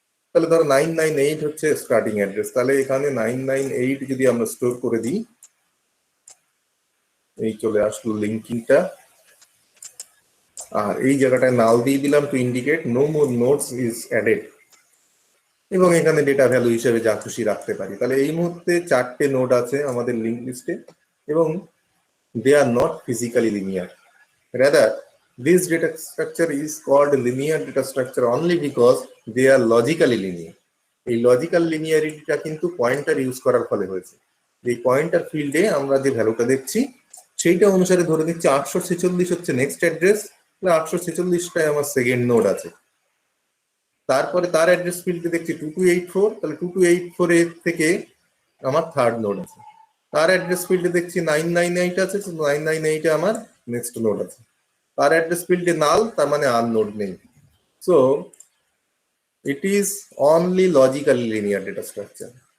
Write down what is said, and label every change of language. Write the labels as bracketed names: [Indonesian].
[Bangla] তাহলে ধরো 998 হচ্ছে স্টার্টিং অ্যাড্রেস, তাহলে এখানে 998 যদি আমরা স্টোর করে দিই, এই চলে আসলো লিঙ্কিংটা, আর এই জায়গাটায় নাল দিয়ে দিলাম [English] to indicate no more nodes is added, [Bangla] এবং এখানে ডেটা ভ্যালু হিসেবে যা খুশি রাখতে পারি। তাহলে এই মুহূর্তে 4টে নোড আছে আমাদের লিঙ্ক লিস্টে, এবং [English] they are not physically linear. Rather, this data structure is called linear data structure only because they are logically linear. [Bangla] এই লজিক্যাল লিনিয়ারিটিটা কিন্তু পয়েন্টার ইউজ করার ফলে হয়েছে। এই পয়েন্টার ফিল্ডে আমরা যে ভ্যালুটা দেখছি সেইটা অনুসারে ধরে নিচ্ছি 846 হচ্ছে নেক্সট অ্যাড্রেস, 846টায় আমার সেকেন্ড নোড আছে। তারপরে তার অ্যাড্রেস ফিল্ডে দেখছি 2284, তাহলে 2284 এর থেকে আমার থার্ড নোড আছে। তার অ্যাড্রেস ফিল্ডে দেখছি 998 আছে, 998 এ আমার নেক্সট নোড আছে। তার অ্যাড্রেস ফিল্ডে নাল, তার মানে আর নোড নেই। [English] So it is only logically linear data structure.